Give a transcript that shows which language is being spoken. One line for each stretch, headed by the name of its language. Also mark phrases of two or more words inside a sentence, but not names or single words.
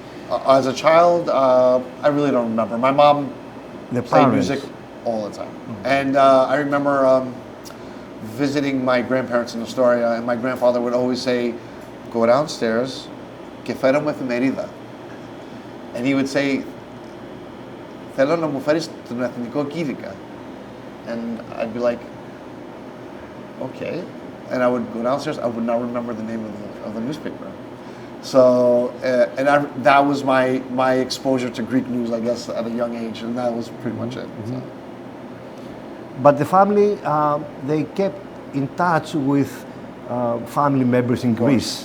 English: As a child, I really don't remember. My mom played music all the time. Mm-hmm. And I remember visiting my grandparents in Astoria, and my grandfather would always say, go downstairs,
Greek: και φέρε μου εφημερίδα.
English: And he would say,
Greek: θέλω να μου φέρεις τον εθνικό κήρυκα.
English: And I'd be like, okay. And I would go downstairs, I would not remember the name of the newspaper. So, that was my exposure to Greek news, I guess, at a young age, and that was pretty much it. Mm-hmm. So. But the family, they kept in touch with family members in Greece.